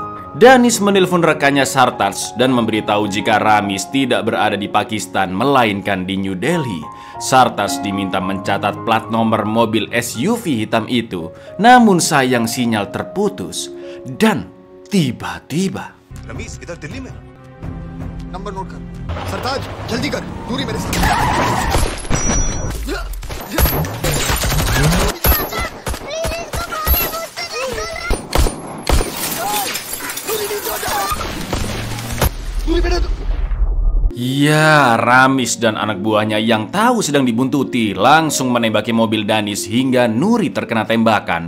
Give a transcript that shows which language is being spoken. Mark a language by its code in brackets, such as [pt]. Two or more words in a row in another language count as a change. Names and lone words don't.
[id] Danis menelpon rekannya Sartaj dan memberitahu jika Ramis tidak berada di Pakistan melainkan di New Delhi. Sartaj diminta mencatat plat nomor mobil SUV hitam itu, namun sayang sinyal terputus. Dan tiba-tiba [hi] Ramis, इधर दिल्ली में। नंबर नोट कर. सरताज, जल्दी कर। नूरी मेरे साथ. [id] Ya, Ramis dan anak buahnya yang tahu sedang dibuntuti langsung menembaki mobil Danis hingga Nuri terkena tembakan.